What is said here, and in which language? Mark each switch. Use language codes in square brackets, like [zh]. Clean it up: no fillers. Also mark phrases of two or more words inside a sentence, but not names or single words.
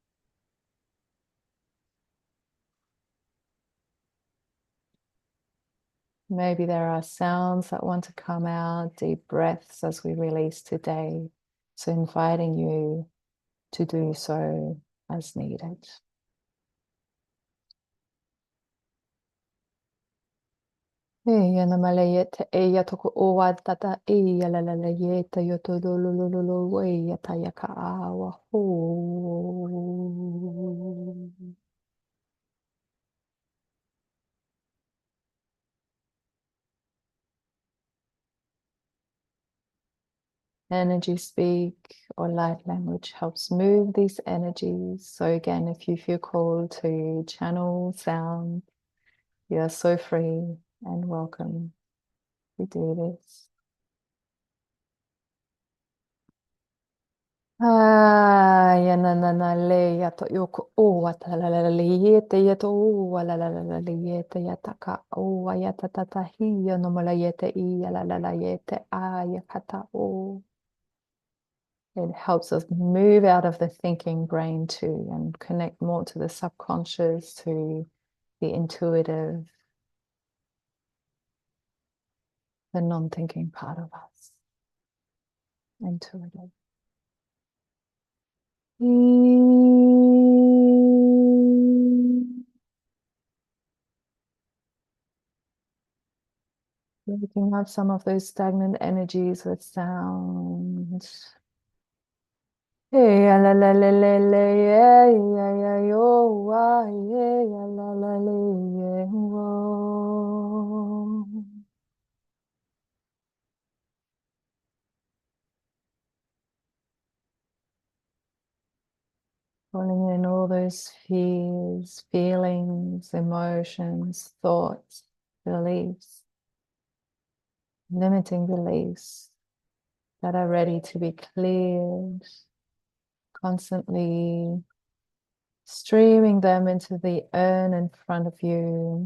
[en] Maybe there are sounds that want to come out, deep breaths as we release today. So inviting you to do so as needed. Eya namalayeta eya toko owa tata eya la la la yeta yoto lo lo lo lo lo eya tayaka awa ho. Energy speak or light language helps move these energies. So again, if you feel called to channel sound, you are so free and welcome to do this. Ya na na na le ya to yoko o wa ta la la la le yete ya to o wa la la la la le yete ya ta ka o wa ya ta ta ta hi ya no ma la yete I ya la la la yete a ya kata o. It helps us move out of the thinking brain too and connect more to the subconscious, to the intuitive, the non-thinking part of us. Intuitive. Looking up some of those stagnant energies with sound. Hey, la la la la la, yeah, yeah, yeah, yo, wah, yeah, yeah, la la la, yeah, whoa. Pulling in all those fears, feelings, emotions, thoughts, beliefs, limiting beliefs that are ready to be cleared, constantly streaming them into the urn in front of you.